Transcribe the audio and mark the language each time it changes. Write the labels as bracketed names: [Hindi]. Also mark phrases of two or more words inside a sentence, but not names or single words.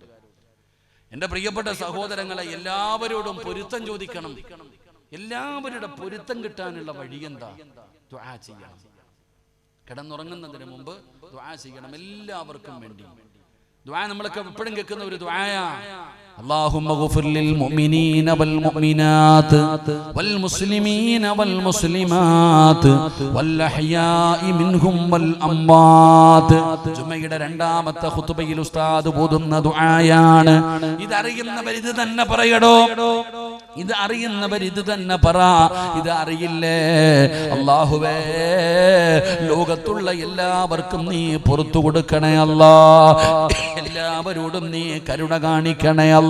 [Malayalam] എൻ്റെ പ്രിയപ്പെട്ട സഹോദരങ്ങളെ, എല്ലാവരോടും പൊരുത്തം ചോദിക്കണം. എല്ലാവരുടെ പൊരുത്തം കിട്ടാനുള്ള വഴി എന്താ? ദുആ ചെയ്യണം. കിടന്നുറങ്ങുന്നതിന് മുമ്പ് ദുആ ചെയ്യണം. എല്ലാവർക്കും വേണ്ടി ദുആ നമ്മളൊക്കെ എപ്പോഴും കേൾക്കുന്ന ഒരു ദുആയാ. [Arabic] اللهم اغفر للمؤمنين والمؤمنات والمسلمين والمسلمات والأحياء منهم والأموات. [Malayalam] ജുമയുടെ രണ്ടാമത്തെ ഖുതുബയിൽ ഉസ്താദ് ഓതുന്ന ദുആയാണ്. ഇതറിയുന്നവർ ഇത് തന്നെ പറയടോ, ഇത് അറിയുന്നവർ ഇത് തന്നെ പറ. ഇത് അറിയില്ലേ, അല്ലാഹുവേ ലോകത്തുള്ള എല്ലാവർക്കും നീ പുറത്തു കൊടുക്കണേ അല്ലാ, എല്ലാവരോടും നീ കരുണ കാണിക്കണേ അല്ലാ.